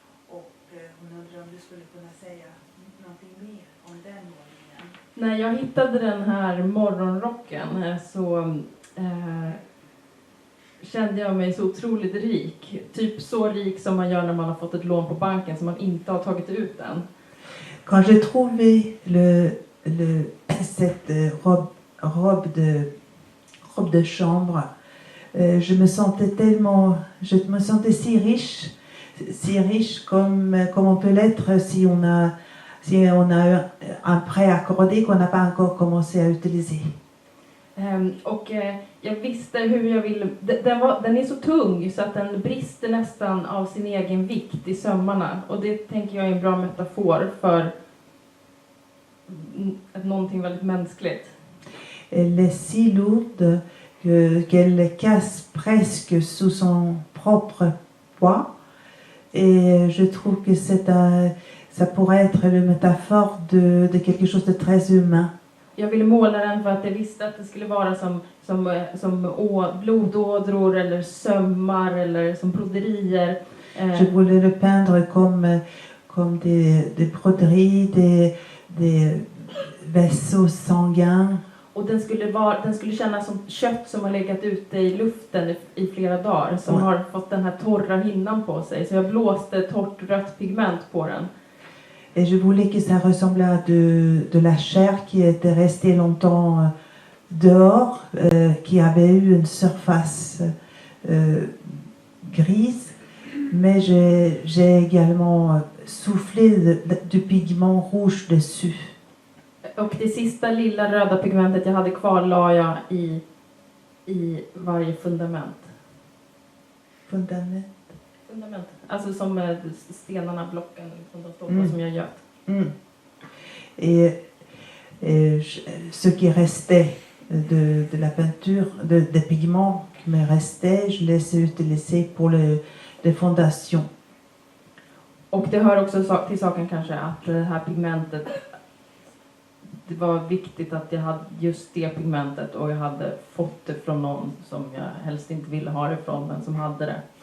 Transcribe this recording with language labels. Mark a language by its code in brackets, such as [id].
[sv] Och hon undrar om du skulle kunna säga någonting mer om den målningen. När jag hittade den här morgonrocken så kände jag mig så otroligt rik. Typ så rik som man gör när man har fått ett lån på banken som man inte har tagit ut än. [fr] Quand j'ai trouvé cette robe de chambre, je me sentais si riche comme on peut l'être si on a un prêt accordé qu'on n'a pas encore commencé à utiliser. [sv] Och jag visste hur jag ville. Den är så tung så att den brister nästan av sin egen vikt i sömmarna. Och det tänker jag är en bra metafor för någonting väldigt mänskligt. [fr] Elle est si lourde qu'elle casse presque sous son propre poids. Et je trouve que ça pourrait être la métaphore de quelque chose de très humain. [sv] Jag ville måla den för att jag visste att det skulle vara som blodådror eller sömmar eller som broderier. [fr] Je voulais le peindre comme des broderies, des vaisseaux sanguins. [sv] Och den skulle kännas som kött som har legat ute i luften i flera dagar. Som har fått den här torra hinnan på sig. Så jag blåste torrt rött pigment på den. [fr] Et je voulais que ça ressemble à de la chair qui était restée longtemps dehors, qui avait eu une surface grise. Mais j'ai également soufflé du pigment rouge dessus. [sv] Och det sista lilla röda pigmentet jag hade kvar la jag i varje fundament. Fundament. fundament. Alltså som stenarna, blocken som de står på som jag göt. Mm. [fr] Et ce qui restait de la peinture, des pigments qui me restaient, je les ai utilisés pour les fondations. [sv] Och det hör också till saken kanske att det här pigmentet, det var viktigt att jag hade just det pigmentet och jag hade fått det från någon som jag helst inte ville ha det från, men som hade det.